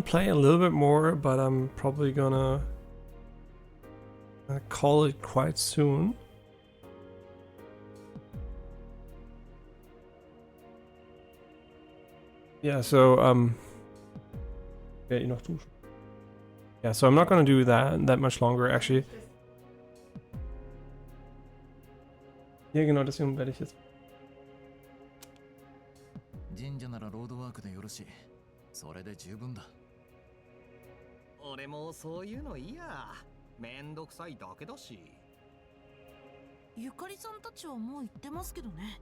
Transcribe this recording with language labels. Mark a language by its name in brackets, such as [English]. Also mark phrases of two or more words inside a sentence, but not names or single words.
[English] play a little bit more, but I'm probably gonna call it quite soon. Yeah, so yeah, yeah, so I'm not gonna do that much longer, actually. [German] Ja, genau, deswegen werde ich jetzt. [Japanese] 神社ならロードワークでよろしい。それで十分だ。俺もそういうのいいや。めんどくさいだけだし。ゆかりさんたちはもう行ってますけどね。